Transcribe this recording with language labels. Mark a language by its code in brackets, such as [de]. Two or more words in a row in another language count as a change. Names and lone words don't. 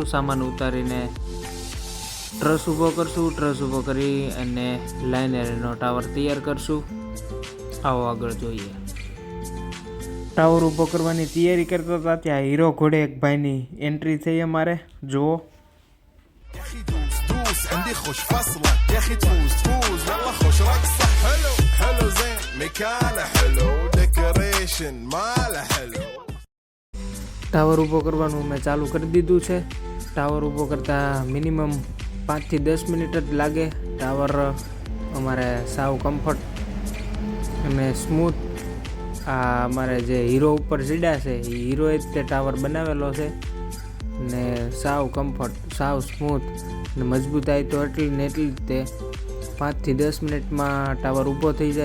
[gu] સામાન ઉતારીને ટ્રસ ઊભો કરશું। ટ્રસ ઊભો કરી અને લાઇનરનો ટાવર તૈયાર કરશું। આવો આગળ જોઈએ। ટાવર ઊભો કરવાની તૈયારી કરતા હતા ત્યાં હીરો ઘોડે એક ભાઈની એન્ટ્રી થઈ અમારે, જુઓ। [ar] عندي خوش فصلة يا اخي تفوز يلا خوش رقصة حلو زين مكانه حلو ديكوريشن ماله حلو। [gu] ટાવર ઊભો કરવાનું મેં ચાલુ કરી દીધું છે। ટાવર ઊભો કરતાં મિનિમમ 5 થી 10 મિનિટ જ લાગે। ટાવર અમારે સાવ કમ્ફર્ટ અને સ્મૂથ, આ અમારે જે હીરો ઉપર સીડા છે એ હીરોએ જ તે ટાવર બનાવેલો છે ને સાવ કમ્ફર્ટ, સાવ સ્મૂથ ને મજબૂતાઈ તો એટલી ને એટલી જ તે 5 થી 10 મિનિટમાં ટાવર ઊભો થઈ જાય।